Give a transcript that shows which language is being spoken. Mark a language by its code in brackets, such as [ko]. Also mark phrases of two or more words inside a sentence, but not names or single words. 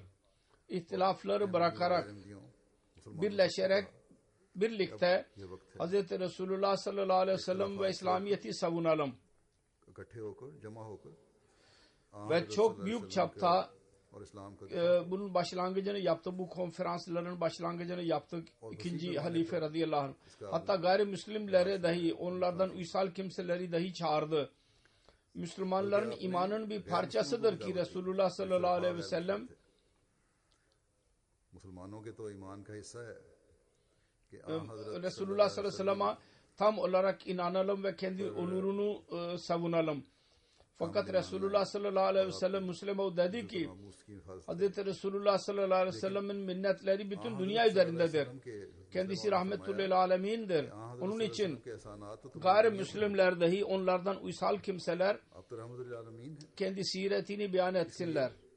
[tr] İhtilafları bırakarak birleşerek birlikte Hz. Resulullah [ar] صلى الله عليه وسلم [tr] ve İslamiyet'i savunalım. [ur] اکٹھے ہو کر جمع ہو کر [tr] Ve çok büyük çapta [ur] اور اسلام کا [tr] bunun başlangıcını yaptı. Bu konferansların başlangıcını yaptık. İkinci halife [ar] رضي الله عنه. [tr] Hatta gayrimüslimleri dahi onlardan uysal kimseleri dahi çağırdı. Müslümanların imanının bir parçasıdır ki Resulullah [ar] صلى الله عليه وسلم [ur] مسلمانوں کے تو ایمان کا حصہ ہے کہ [tr] Resulullah [ar] صلى الله عليه وسلم'e [tr] tam olarak inanalım ve kendi onurunu savunalım. Fakat Resulullah [ar] صلى الله عليه وسلم [tr] Müslüman dedi ki Hz. Resulullah [ar] صلى الله عليه وسلم'in [tr] minnetleri bütün dünya üzerindedir. Kendisi rahmetullahi alemindir. Onun için gayrimüslimler dahi onlardan uysal kimseler kendi siretini beyan etsinler.